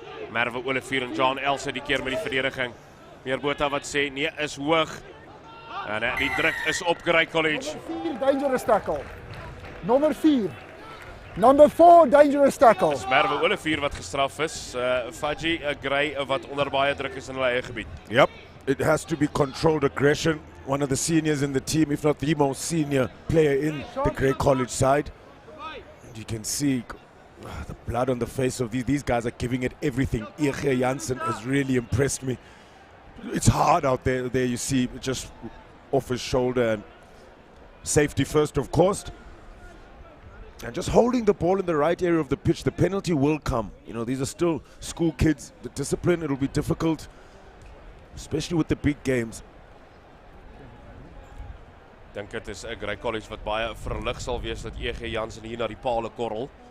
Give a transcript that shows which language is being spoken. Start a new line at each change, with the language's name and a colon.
Afrikaans: Merwe Olivier en John Elsa die keer met die verdediging. Meer Botha wat sê nee is hoog. En die druk is op Grey College.
English: Number 4 dangerous tackle. Number 4. Number 4 dangerous tackle.
Afrikaans: Dis Merwe Olivier wat gestraf is. Fadji Grey wat onder baie druk is in hulle eie gebied.
English: Yep, it has to be controlled aggression. One of the seniors in the team, if not the most senior player in the Grey College side. And you can see the blood on the face of these guys are giving it everything. EG Jansen has really impressed me. It's hard out there. There you see, just off his shoulder, and safety first, of course. And just holding the ball in the right area of the pitch. The penalty will come. You know, these are still school kids. The discipline, it'll be difficult, especially with the big games.
Afrikaans: Ek dink dit is 'n Grey College wat baie verlig sal wees dat EG Jansen hier na die pale korrel.